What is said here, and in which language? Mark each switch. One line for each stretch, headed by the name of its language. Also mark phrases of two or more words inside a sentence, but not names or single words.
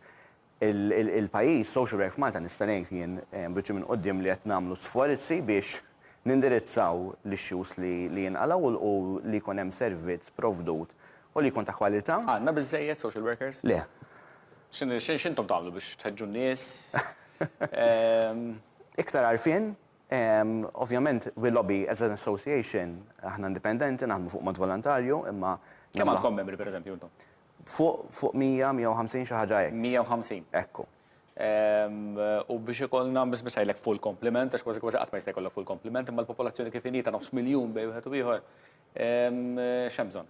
Maltese: Il-pajjiż
English: social work
Maltese: f'Malta nista' ngħid jien biċċi minn quddiem li qed nagħmlu sforzi biex nindirizzaw l-issues li jinqalgħu u li jkun hemm servizz provdut u li jkun ta' kwalità. Għandna biżżejjed
English: social workers?
Maltese: Le. X'intom tagħmlu biex tħeġġu n-nies? Iktar għarfien, ovvjament
English: we lobby as an association,
Maltese: aħna indipendenti, naħdmu fuq mod volontarju, imma kemm għandkom membri pereżempju intom? Fuq 100-150 xi ħaġa hekk. 150. Ekku. U biex ikollna biss ngħidlek
English: full compliment,
Maltese: għax kważi qatt ma jista' jkollok
English: full compliment,
Maltese: imma l-popolazzjoni kif inhi ta' nofs miljun bejn wieħed u ieħor, x'hemm bżonn?